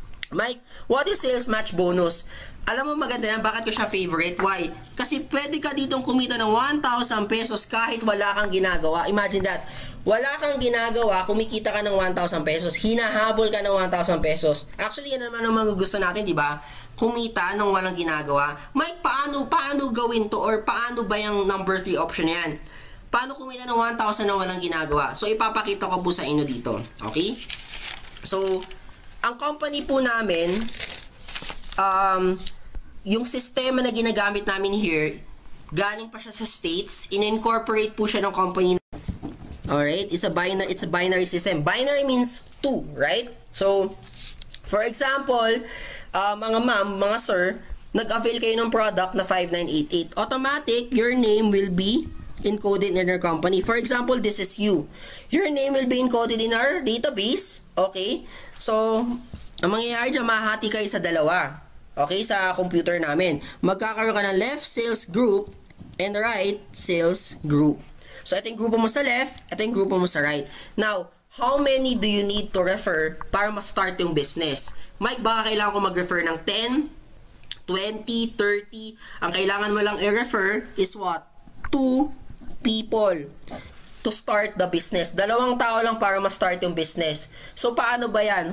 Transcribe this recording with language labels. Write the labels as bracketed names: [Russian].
[English] Mike, what is sales match bonus? [Filipino] Alam mo maganda yan, bakit ko siya favorite? Why? Kasi pwede ka ditong kumita ng 1,000 pesos kahit wala kang ginagawa. [English] Imagine that. [Filipino] Wala kang ginagawa, kumikita ka ng 1,000 pesos. Hinahabol ka ng 1,000 pesos. Actually, yan naman ang mga gusto natin, di ba? Kumita ng walang ginagawa. Mike, paano gawin to? Or paano ba yung number 3 option yan? Paano kumita ng 1,000 na walang ginagawa? So, ipapakita ko po sa inyo dito. Okay? So, ang company po namin, yung sistema na ginagamit namin here, galing pa siya sa States, in-incorporate po siya ng company. [English] Alright, it's a binary system. Binary means 2, right? [Filipino] So, for example, mga ma'am, mga sir, nag-avail kayo ng product na 5988. [English] Automatic, your name will be encoded in our company. For example, this is you. Your name will be encoded in our database. Okay? [Filipino] So, ang mangyayari dyan, mahati kayo sa dalawa. Okay? Sa computer namin. Magkakaroon ka ng left sales group and right sales group. So, ito yung grupo mo sa left, ito yung grupo mo sa right. [English] Now, how many do you need to refer [Filipino] para ma-start yung business? Mike, baka kailangan ko mag-refer ng 10, 20, 30. Ang kailangan mo lang i-refer [English] is what? 2 people to start the business. [Filipino] 2 tao lang para ma-start yung business. So, paano ba yan?